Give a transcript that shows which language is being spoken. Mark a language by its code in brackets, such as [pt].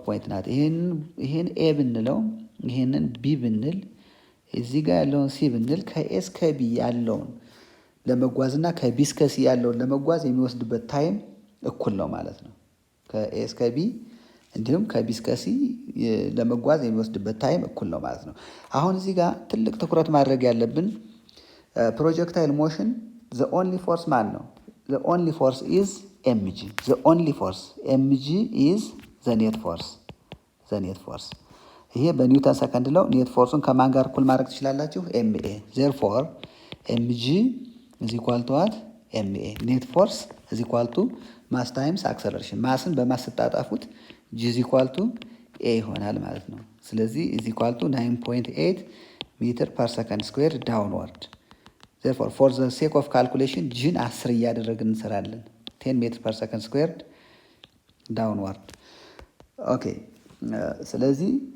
[am] ናት። ይሄን ኤ ብንለው ይሄንን ቢ ብንል እዚህ ጋር ያለውን ሲ ብንል ከኤስ ከቢ ያለውን ለመጓዝ እና ከቢ እስከ ሲ ያለውን ለመጓዝ የሚወስድበት ታይም እኩል ነው ማለት ነው። ከኤ እስከ ቢ እንዲሁም ከቢ እስከ ሲ ለመጓዝ የሚወስድበት ታይም እኩል ነው ማለት ነው። አሁን እዚህ ጋር ትልቅ ትኩረት ማድረግ ያለብን ፕሮጀክታይል ሞሽን [en] ዘ ኦንሊ ፎርስ [am] ማን ነው? [en] ዘ ኦንሊ ፎርስ ኢዝ ኤምጂ። ዘ ኦንሊ ፎርስ ኤምጂ ኢዝ ዘ ኔት ፎርስ። [am] ይሄ በኒውተን ሰከንድ ለው ኔት ፎርሱን ከማን ጋር እኩል ማድረግ ትችላላችሁ? [en] ኤምኤ። ዜርፎር ኤምጂ is equal to what? [am] ኤምኤ። ኔት ፎርስ [en] is equal to [am] ማስ ታይምስ አክሰለሬሽን። ማስን በማስ ስታጣፉት ጂ is equal to ኤ ይሆናል ማለት ነው። ስለዚህ is equal to 9.8 ሜትር ፐር ሰከንድ ስኩዌር ዳውንዋርድ። [en] therefore for the sake of calculation [am] ጂን 10 እያደረግን እንሰራለን። 10 ሜትር ፐር ሰከንድ ስኩዌር ዳውንዋርድ። ኦኬ ስለዚህ